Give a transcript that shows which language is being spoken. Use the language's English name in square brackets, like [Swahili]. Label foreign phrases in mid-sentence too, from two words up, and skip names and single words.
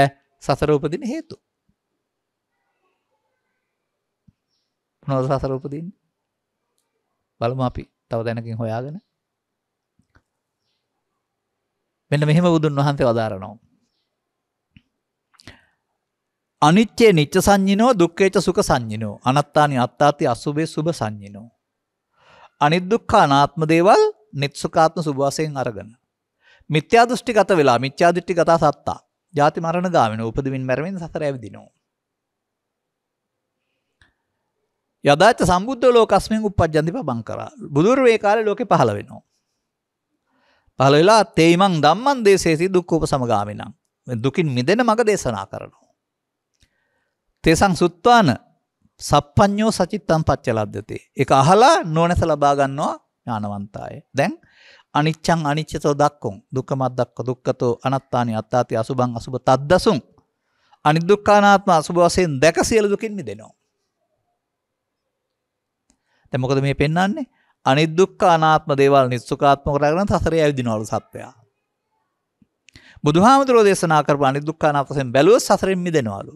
[Sinhala] සසර උපදින හේතු. මොනවද සසර උපදින්නේ? බලමු අපි තව දැනකින් හොයාගෙන. මෙන්න මෙහෙම බුදුන් වහන්සේ වදාරනවා. [Pali] අනිච්චේ නිච්ච සංඤිනෝ දුක්ඛේච සුඛ සංඤිනෝ අනත්තානි අත්තාති අසුභේ සුභ සංඤිනෝ. [Sinhala] අනිදුක්ඛ අනාත්ම දේවල් නිත්සුඛාත්ම සුභ වශයෙන් අරගෙන මිත්‍යා දෘෂ්ටිගත වෙලා මිත්‍යා දෘෂ්ටිගත සත්තා ජාති මරණ ගාමින උපදමින් මැරෙමින් සසර ඇවිදිනවා. [Pali] යදාච සම්බුද්ධ ලෝකස්මින් උප්පජ්ජන්ති පබංකරා. [Sinhala] බුදුර වේ කාලේ ලෝකේ පහළ වෙනවා. පහළ වෙලා [Pali] තේයිමන් ධම්මං දේශේති දුක්ඛෝපසමගාමිනං. [Sinhala] දුකින් මිදෙන මඟ දේශනා කරනවා. [Pali] තේසං සුත්වාන සප්පඤ්ඤෝ සචිත්තං පච්චලද්දතේ. [Sinhala] ඒක අහලා නොනැස ලබා ගන්නවා ඥානවන්තය. [Pali] දැන් අනිච්ඡං අනිච්චතෝ දක්ඛං දුක්ඛමද්දක්ඛ දුක්ඛතෝ අනත්තානි අත්තාති අසුභං අසුභ තද්දසුං [Sinhala] අනිදුක්ඛානාත්ම අසුභ වශයෙන් දැක සියලු දුකින් මිදෙනවා. දැන් මොකද මේ පෙන්වන්නේ? අනිදුක්ඛ අනාත්ම දේවල් නිස්සුකාත්මක කරගෙන සසරේ ඇවිදිනවලු සත්වයා. බුදුහාමුදුරෝ දේශනා කරපු අනිදුක්ඛ අනාත්ම වශයෙන් බැලුවොත් සසරෙන් මිදෙනවලු.